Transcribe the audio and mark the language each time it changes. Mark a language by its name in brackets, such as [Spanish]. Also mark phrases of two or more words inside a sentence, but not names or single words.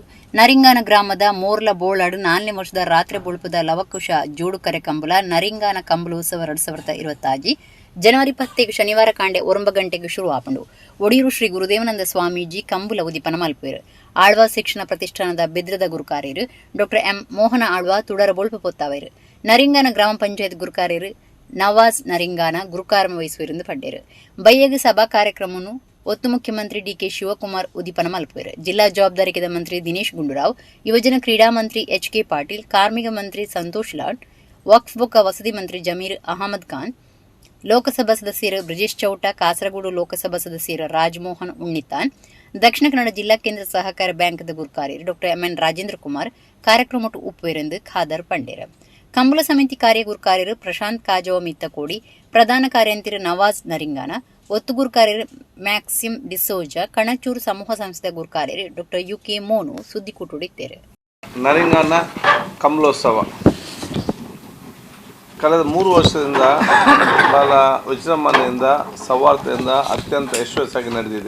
[Tulu] ನರಿಂಗಾನ ಗ್ರಾಮದ ಮೋರ್ಲ ಬೋಳಾಡು 4ನೇ ವರ್ಷದ ರಾತ್ರಿ ಬೊಳ್ಪದ ಲವಕುಶ ಜೋಡುಕರೆ ಕಂಬಳ ನರಿಂಗಾನ ಕಂಬಳೋತ್ಸವ 2026 ಜನವರಿ 10 ಶನಿವಾರ ಕಾಂಡೆ 9 ಗಂಟೆಗೆ ಶುರು ಆಪಂಡು. ಒಡಿಯೂರು ಶ್ರೀ ಗುರುದೇವಾನಂದ ಸ್ವಾಮೀಜಿ ಕಂಬುಲ ಉದಿಪನ ಮಲ್ಪೇರು. ಆಳ್ವಾ ಶಿಕ್ಷಣ ಪ್ರತಿಷ್ಠಾನದ ಬೆದ್ರದ ಗುರುಕಾರ್ಯರು ಡಾಕ್ಟರ್ ಎಂ ಮೋಹನ ಆಳ್ವಾ ತುಡರ ಬೊಳ್ಪು ಪೊತ್ತಾವೈರು. ನರಿಂಗಾನ ಗ್ರಾಮ ಪಂಚಾಯತ್ ಗುರುಕಾರ್ಯರು ನವಾಜ್ ನರಿಂಗಾನ ಗುರುಕಾರ್ಮ ವಹಿಸುವಿருந்து ಪಡ್ಡೇರು. ಬೈಯಗ ಸಭಾ ಕಾರ್ಯಕ್ರಮವನ್ನು ಒತ್ತು ಮುಖ್ಯಮಂತ್ರಿ ಡಿಕೆ ಶಿವಕುಮಾರ್ ಉದಿಪನ ಮಲ್ಪೇರು. ಜಿಲ್ಲಾ ಜವಾಬ್ದಾರಿಕೆದ ಮಂತ್ರಿ ದಿನೇಶ್ ಗುಂಡೂರಾವ್, ಯುವಜನ ಕ್ರೀಡಾ ಮಂತ್ರಿ ಎಚ್.ಕೆ. ಪಾಟೀಲ್, ಕಾರ್ಮಿಕ ಮಂತ್ರಿ ಸಂತೋಷ್ ಲಾಡ್, ವಕ್ಫ್ ಬೊಕ್ಕ ವಸತಿ ಮಂತ್ರಿ ಜಮೀರ್ ಅಹಮದ್ ಖಾನ್, ಲೋಕಸಭಾ ಸದಸ್ಯರು ಬ್ರಿಜೇಶ್ ಚೌಟ, ಕಾಸರಗೋಡು ಲೋಕಸಭಾ ಸದಸ್ಯರು ರಾಜಮೋಹನ್ ಉಣ್ಣಿತಾನ್, ದಕ್ಷಿಣ ಕನ್ನಡ ಜಿಲ್ಲಾ ಕೇಂದ್ರ ಸಹಕಾರ ಬ್ಯಾಂಕ್ದ ಗುರುಕಾರ್ಯರು ಡಾಕ್ಟರ್ ಎಂ.ಎನ್. ರಾಜೇಂದ್ರ ಕುಮಾರ್ ಕಾರ್ಯಕ್ರಮಟ್ಟು ಉಪ್ಪುವೆರೆಂದು ಖಾದರ್ ಪಂಡೇರ. ಕಂಬಳ ಸಮಿತಿ ಕಾರ್ಯ ಗುರುಕಾರ್ಯರು ಪ್ರಶಾಂತ್ ಕಾಜವ ಮಿತ್ತಕೋಡಿ, ಪ್ರಧಾನ ಕಾರ್ಯಂತಿರು ನವಾಜ್ ನರಿಂಗಾನ, ಒತ್ತು ಗುರುಕಾರ್ಯರು ಮ್ಯಾಕ್ಸಿಮ್ ಡಿಸೋಜ, ಕಣಚೂರು ಸಮೂಹ ಸಂಸ್ಥೆಯ ಗುರುಕಾರ್ಯರು ಡಾಕ್ಟರ್ ಯು.ಕೆ. ಮೋನು ಸುದ್ದಿಕೂಟುಡಿದ್ದೇರು. [Kannada] ನರಿಂಗಾನ ಕಂಬಳೋತ್ಸವ ಕಳೆದ 3 ವರ್ಷದಿಂದ ಬಹಳ ವಿಜೃಂಭಣೆಯಿಂದ ಸೌಹಾರ್ದತೆಯಿಂದ ಅತ್ಯಂತ ಯಶಸ್ವಿಯಾಗಿ ನಡೆದಿದೆ.